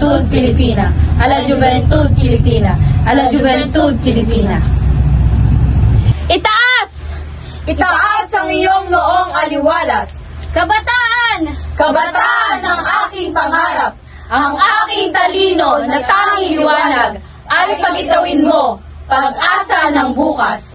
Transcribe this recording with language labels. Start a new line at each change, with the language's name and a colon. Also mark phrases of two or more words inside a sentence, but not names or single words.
Spanish: Filipina, a la Juventud Filipina, a la Juventud Filipina.
Filipino: Itaas! Itaas ang iyong noong aliwalas. Kabataan! Kabataan ng aking pangarap, ang aking talino na tanging liwanag ay pagitawin mo, pag-asa ng bukas.